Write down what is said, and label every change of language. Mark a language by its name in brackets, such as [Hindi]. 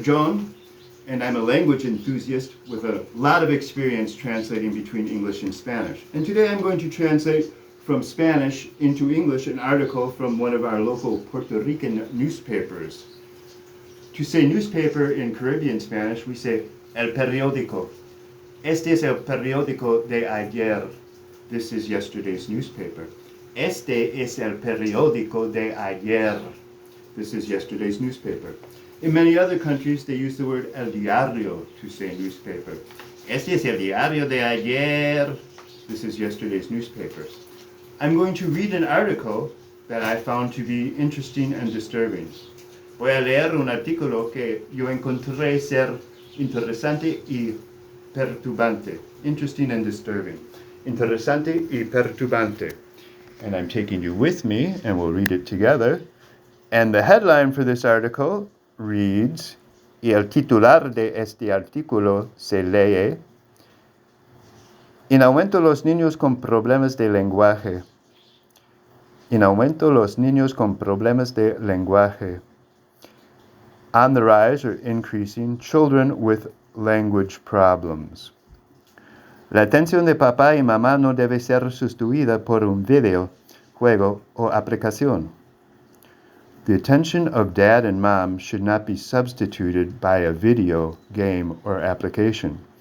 [English] John, and I'm a language enthusiast with a lot of experience translating between English and Spanish. And today I'm going to translate from Spanish into English an article from one of our local Puerto Rican newspapers. To say newspaper in Caribbean Spanish, we say el periódico. [Spanish] Este es el periódico de ayer. [English] This is yesterday's newspaper. [Spanish] Este es el periódico de ayer. [English] This is yesterday's newspaper. In many other countries, they use the word el diario to say newspaper. [Spanish] Este es el diario de ayer. [English] This is yesterday's newspaper. I'm going to read an article that I found to be interesting and disturbing. [Spanish] Voy a leer un artículo que yo encontré ser interesante y perturbante. [English] Interesting and disturbing. [Spanish] Interesante y perturbante. [English] And I'm taking you with me, and we'll read it together. And the headline for this article reads, [Spanish] y el titular de este artículo se lee, en aumento los niños con problemas de lenguaje. En aumento los niños con problemas de lenguaje. [English] On the rise or increasing children with language problems. [Spanish] La atención de papá y mamá no debe ser sustituida por un video, juego o aplicación. [English] The attention of dad and mom should not be substituted by a video, game, or application.